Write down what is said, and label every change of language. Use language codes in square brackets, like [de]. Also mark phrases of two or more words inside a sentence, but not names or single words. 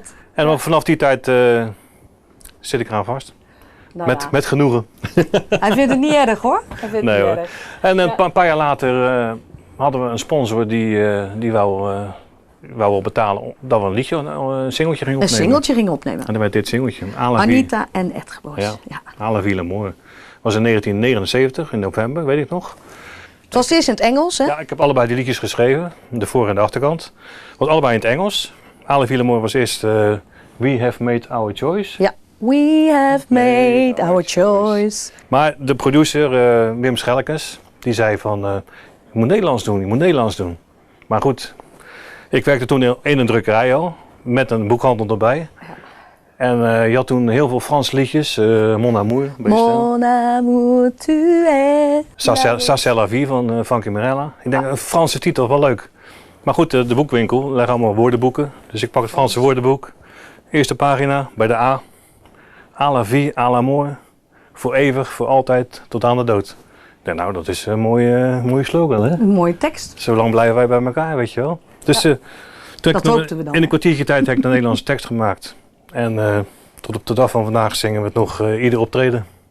[nl] En vanaf die tijd zit ik eraan vast. Nou, Met genoegen. Hij vindt het niet erg hoor. Hij vindt Nee, het niet hoor. erg. En een paar jaar later hadden we een sponsor die wou betalen dat we een liedje, een singeltje gingen Een opnemen. singeltje ging opnemen. En dan werd dit singeltje. À la vie. Anita en Edge Boys. Ja. Ja. À la vie l'amour. Was in 1979, in november, weet ik nog. Het was eerst in het Engels, hè? Ja, ik heb allebei die liedjes geschreven, de voor- en de achterkant. Het was allebei in het Engels. À la vie l'amour was eerst We Have Made Our Choice. Ja. We have made our choice. Maar de producer, Wim Schelkens, die zei van, je moet Nederlands doen. Maar goed, ik werkte toen in een drukkerij al, met een boekhandel erbij. Ja. En je had toen heel veel Franse liedjes, Mon Amour, Mon amour, tu es. Ça c'est la vie van Frankie Mirella. Ik denk, een Franse titel, wel leuk. Maar goed, de boekwinkel leggen allemaal woordenboeken. Dus ik pak het Franse woordenboek. Eerste pagina, bij de A. À la vie, à l'amour. Voor eeuwig, voor altijd, tot aan de dood. Ik denk, nou, dat is een mooie slogan, hè? Een mooie tekst. Zo lang blijven wij bij elkaar, weet je wel. Dus Dat hoopten we dan. in een kwartiertje tijd heb ik de Nederlandse tekst gemaakt. En tot op de dag van vandaag zingen we het nog ieder optreden.